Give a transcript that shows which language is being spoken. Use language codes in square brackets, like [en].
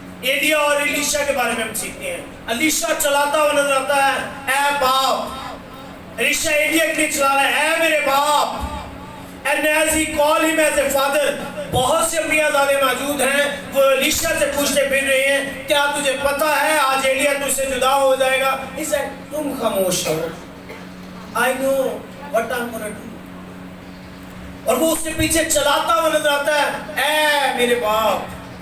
[ur] ایلیا اور ایلیشا کے بارے میں ہم سیکھتے ہیں. ایلیشا چلاتا ہوا نظر آتا ہے اے باپ. ایلیشا ایلیا کے لیے چلا رہا ہے اے میرے باپ. [en] And as he called him as a father, [ur] بہت سے انبیاء زادے موجود ہیں وہ ایلیشا سے پوچھتے پھر رہے ہیں کیا تجھے پتا ہے آج ایلیا تجھ سے جدا ہو جائے گا. [en] He said [ur] تم خاموش رہو, [en] I know what I'm gonna do. [ur] اور وہ اس کے پیچھے چلاتا ہوا نظر آتا ہے اے میرے باپ.